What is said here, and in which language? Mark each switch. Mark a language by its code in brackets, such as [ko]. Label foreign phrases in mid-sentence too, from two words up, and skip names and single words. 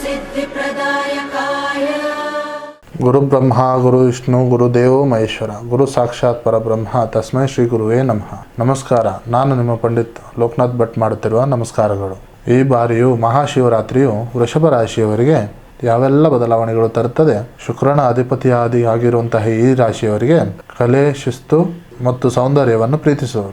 [sa] सिद्धिप्रदायकाय गुरु ब्रह्मा गुरु विष्णु गुरुदेवो महेश्वर गुरु साक्षाತ್ ಪರಬ್ರಹ್ಮ ತಸ್ಮೈ ಶ್ರೀ ಗುರುವೇ ನಮಃ. [kn] ನಮಸ್ಕಾರ. ನಾನು ನಿಮ್ಮ ಪಂಡಿತ್ ಲೋಕನಾಥ್ ಭಟ್ ಮಾಡುತ್ತಿರುವ ನಮಸ್ಕಾರಗಳು. ಈ ಬಾರಿಯು ಮಹಾಶಿವರಾತ್ರಿಯು ವೃಷಭ ರಾಶಿಯವರಿಗೆ ಯಾವೆಲ್ಲ ಬದಲಾವಣೆಗಳು ತರುತ್ತದೆ. ಶುಕ್ರನ ಅಧಿಪತಿಯಾಗಿರುವಂತಹ ಈ ರಾಶಿಯವರಿಗೆ ಕಲೆ, ಶಿಸ್ತು ಮತ್ತು ಸೌಂದರ್ಯವನ್ನು ಪ್ರೀತಿಸುವರು.